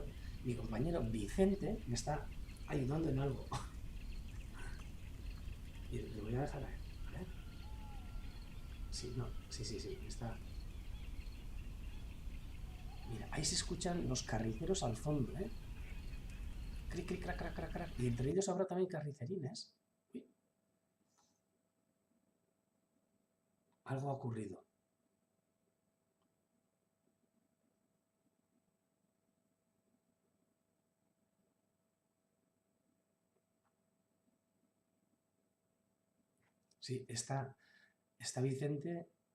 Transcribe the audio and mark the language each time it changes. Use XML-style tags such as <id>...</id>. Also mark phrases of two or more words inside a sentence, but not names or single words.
<es>Mi compañero Vicente me está ayudando en algo. Y le voy a dejar a él. A ver. Sí, no, sí, sí, sí, está... Mira, ahí se escuchan los carriceros al fondo, ¿eh? Cric, cric, crac, crac, crac, crac. Y entre ellos habrá también carricerines. Uy, algo ha ocurrido. Sí, está Vicente.</es>